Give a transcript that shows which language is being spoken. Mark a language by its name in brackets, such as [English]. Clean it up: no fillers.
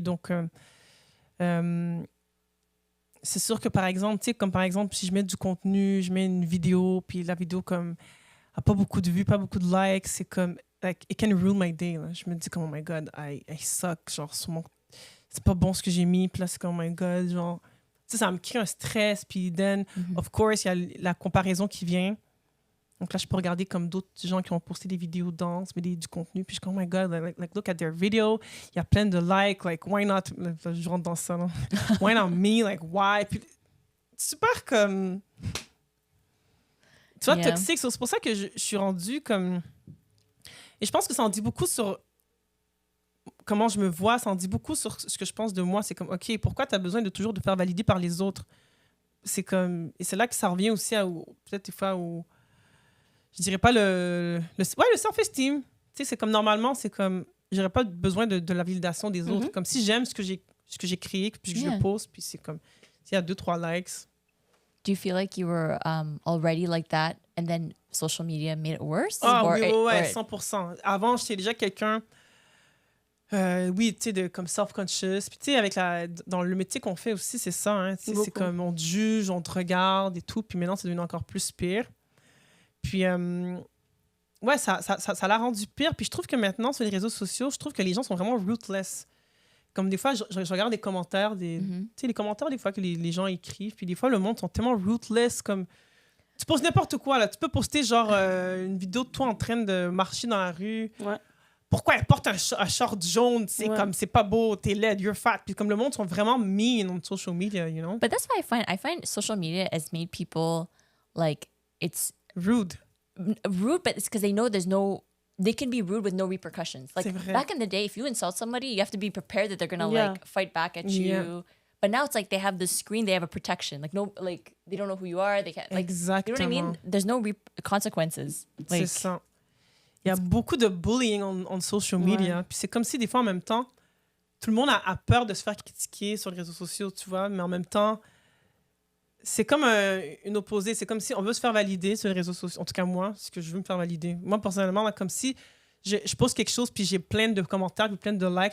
[French] Donc, c'est sûr que, par exemple, tu sais, comme par exemple, si je mets du contenu, je mets une vidéo, puis la vidéo comme a pas beaucoup de vues, pas beaucoup de likes, c'est comme, [English] like, it can ruin my day. [French] Là. Je me dis comme, [English] oh my God, I suck. [French] Genre, c'est pas bon ce que j'ai mis, puis là, c'est comme, oh my God, genre, tu sais, ça me crée un stress, puis then, of course, il y a la comparaison qui vient. Donc là, je peux regarder comme d'autres gens qui ont posté des vidéos de danse, mais du contenu. Puis je suis comme, [English] oh my God, like, look at their video. [French] Il y a plein de likes. [English] Like, why not? [French] Là, je rentre dans ça. Là. [English] Why not me? Like, why? [French] Puis, super comme... Tu vois, [English] Yeah. [French] toxique. C'est pour ça que je suis rendue comme... Et je pense que ça en dit beaucoup sur comment je me vois. Ça en dit beaucoup sur ce que je pense de moi. C'est comme, OK, pourquoi tu as besoin de toujours te faire valider par les autres? C'est comme... Et c'est là que ça revient aussi à... Peut-être des fois où... Je dirais pas le self-esteem. Tu sais, c'est comme normalement, c'est comme, j'aurais pas besoin de la validation des autres. Comme si j'aime ce que j'ai créé, puis que je [English] Yeah. [French] le poste, puis c'est comme, s'il y a 2-3 likes. [English] Do you feel like you were already like that and then social media made it worse? [French] Ah [English] Or [French] oui, [English] it- [French] ouais, [English] or 100%. [French] Avant, j'étais déjà quelqu'un, oui, tu sais, comme self-conscious. Puis tu sais, dans le métier qu'on fait aussi, c'est ça. Hein, tu sais, c'est Beaucoup. comme, on te juge, on te regarde et tout. Puis maintenant, c'est devenu encore plus pire. Puis, ouais, ça l'a rendu pire. Puis je trouve que maintenant, sur les réseaux sociaux, je trouve que les gens sont vraiment ruthless. Comme des fois, je regarde des commentaires, tu sais, les commentaires des fois que les gens écrivent. Puis des fois, le monde sont tellement ruthless. Comme, tu poses n'importe quoi, là. Tu peux poster, genre, une vidéo de toi en train de marcher dans la rue. Ouais. Pourquoi elle porte un short jaune? C'est Ouais. comme, c'est pas beau, t'es laide, [English] you're fat. [French] Puis comme le monde sont vraiment mean [English] on social media, you know? But that's why I find social media has made people like it's Rude. rude, but it's because they know they can be rude with no repercussions. Like [French] C'est vrai. [English] back in the day, if you insult somebody, you have to be prepared that they're gonna Yeah. like fight back at Yeah. you. But now it's like they have the screen, they have a protection. Like no, like they don't know who you are. They can't like [French] Exactement. [English] you know what I mean. There's no consequences. [French] C'est [English] Like [French] ça. Il y a beaucoup de bullying [English] on social media. [French] Puis c'est comme si des fois, en même temps, tout le monde a peur de se faire critiquer sur les réseaux sociaux, tu vois, mais en même temps, c'est comme une opposée. C'est comme si on veut se faire valider sur les réseaux sociaux. En tout cas, moi, c'est ce que je veux me faire valider. Moi, personnellement, là, comme si je pose quelque chose, puis j'ai plein de commentaires, puis plein de likes.